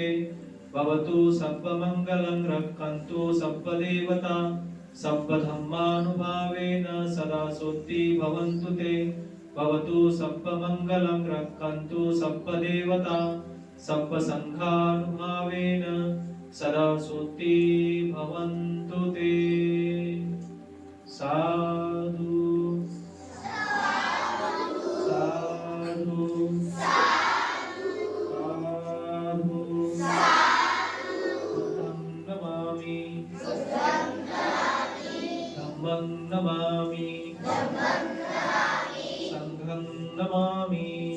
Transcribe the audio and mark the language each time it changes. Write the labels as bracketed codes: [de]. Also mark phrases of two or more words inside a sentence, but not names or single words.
[pi] भवतु सब्बमङ्गलं रक्षन्तु सब्बदेवता सब्बधम्मानुभावेन सदा सोत्ति भवन्तु ते. भवतु सब्बमङ्गलं रक्षन्तु सब्बदेवता सब्बसङ्घानुभावेन सदा सोत्ति भवन्तु ते. साधु साधु साधु बुद्धं नमामि धम्मं नमामि संघं नमामि